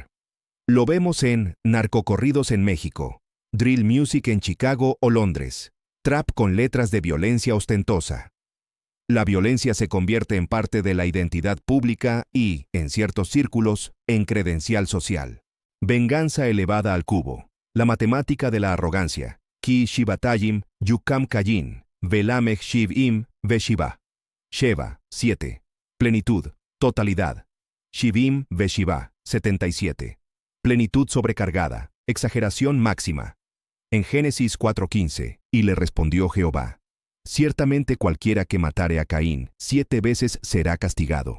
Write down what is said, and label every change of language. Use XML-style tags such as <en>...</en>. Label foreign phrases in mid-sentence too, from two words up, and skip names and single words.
<es>Lo vemos en narcocorridos en México,</es> <en>drill music</en> <es>en Chicago o Londres, trap con letras de violencia ostentosa. La violencia se convierte en parte de la identidad pública y, en ciertos círculos, en credencial social. Venganza elevada al cubo. La matemática de la arrogancia.</es> <he>כי שבעתים יקם קין ולמך שבעים ושבעה.</he> <es>Sheva, 7. Plenitud, totalidad.</es> <he>שבעים ושבעה, 77.</he> <es>Plenitud sobrecargada, exageración máxima. En Génesis 4:15, y le respondió Jehová: Ciertamente cualquiera que matare a Caín 7 veces será castigado.</es>